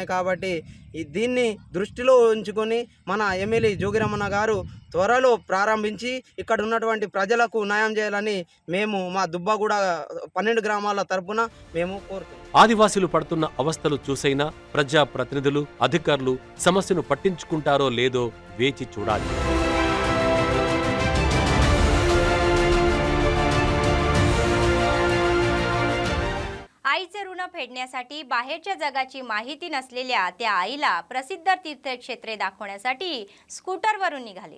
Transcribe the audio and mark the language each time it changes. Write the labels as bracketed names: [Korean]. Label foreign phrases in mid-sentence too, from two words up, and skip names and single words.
[Telugu] కాబట్టి దీన్ని దృష్టిలో ఉంచుకొని మన ఎమ్మెల్యే జోగిరమణ గారు త్వరలో ప్రారంభించి ఇక్కడ ఉన్నటువంటి ప్రజలకు న్యాయం చేయాలని మేము మా దుబ్బగూడ 12 గ్రామాల తరపున మేము కోరుతున్నాం. ఆదివాసీలు పడుతున్న అవస్థలు చూసైనా ప్రజాప్రతినిధులు, అధికారులు సమస్యను పట్టించుకుంటారో లేదో వేచి చూడాలి. [Marathi] आईचे ऋण फेडण्यासाठी बाहेरच्या जगाची माहिती नसलेल्या त्या आईला प्रसिद्ध तीर्थक्षेत्रे दाखवण्यासाठी स्कूटरवरून निघाले.